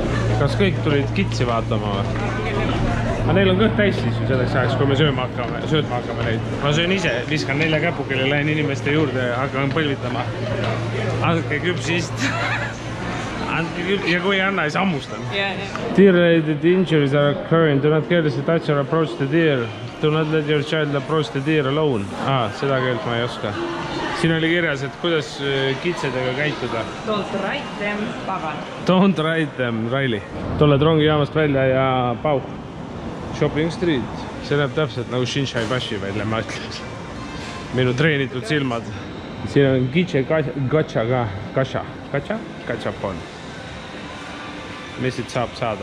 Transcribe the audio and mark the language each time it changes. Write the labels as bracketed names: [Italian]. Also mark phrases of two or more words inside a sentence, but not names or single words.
[Estonian] Kas kõik tulid kitsi vaatama või? Aga neil on kõht täis siis selleks ajaks, kui me sööma hakkame neid. Ma söön ise, viskan 4 käpukele, lähen inimeste juurde ja hakkan põlvitama. Andke küpsist. Ja kui ei anna, siis hammustan. [English] Deer-related injuries are occurring. Do not carelessly touch or approach the deer. Do not let your child approach the deer alone. [Estonian] Seda keelt ma ei oska. Siin oli kirjas, et kuidas kitsedega käituda. [English] Don't ride them, pagan. Don't ride them, [Estonian] Raili. Tuled rongijaamast välja ja pau. Shopping Street. See näeb täpselt nagu Shinshai Bashi välja, ma ütleks. Minu treenitud silmad. Siin on kitse gacha ka. Gachapon. Mis siit saab saada?